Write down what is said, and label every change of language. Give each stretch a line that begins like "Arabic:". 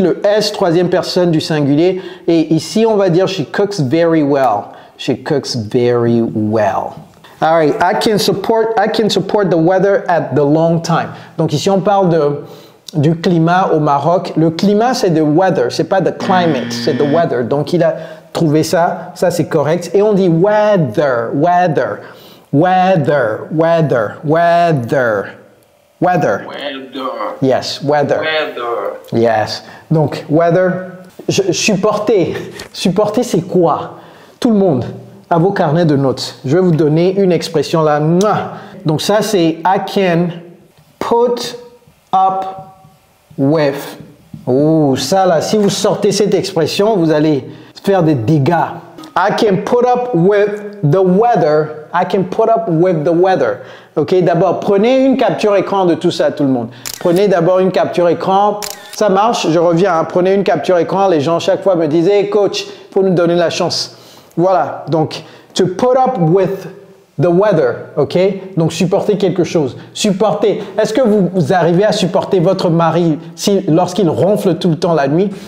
French: Le S, troisième personne du singulier. Et ici, on va dire
English: she cooks very well. She cooks very well. All right. I can support the weather at the long time.
French: Donc ici, on parle du climat au Maroc. Le climat, c'est
English: the weather.
French: C'est pas
English: the climate,
French: c'est
English: the weather.
French: Donc, il a trouvé ça. Ça, c'est correct.
English: Et on dit weather, weather, weather, weather, weather. Weather. Weather. Yes, weather. Weather.
French: Yes. Donc, weather. Supporter. Supporter, c'est quoi? Tout le monde, à vos carnets de notes. Je vais vous donner une expression là. Donc, ça, c'est
English: I can put up with.
French: Oh, ça là, si vous sortez cette expression, vous allez faire des dégâts.
English: I can put up with the weather. I can put up with the weather.
French: Ok, d'abord, prenez une capture écran de tout ça, tout le monde. Prenez d'abord une capture écran. Ça marche, je reviens. Hein. Prenez une capture écran. Les gens, chaque fois, me disent hey, coach, il faut nous donner la chance. Voilà, donc,
English: to put up with the weather, ok?
French: Donc, supporter quelque chose. Supporter. Est-ce que vous arrivez à supporter votre mari lorsqu'il ronfle tout le temps la nuit?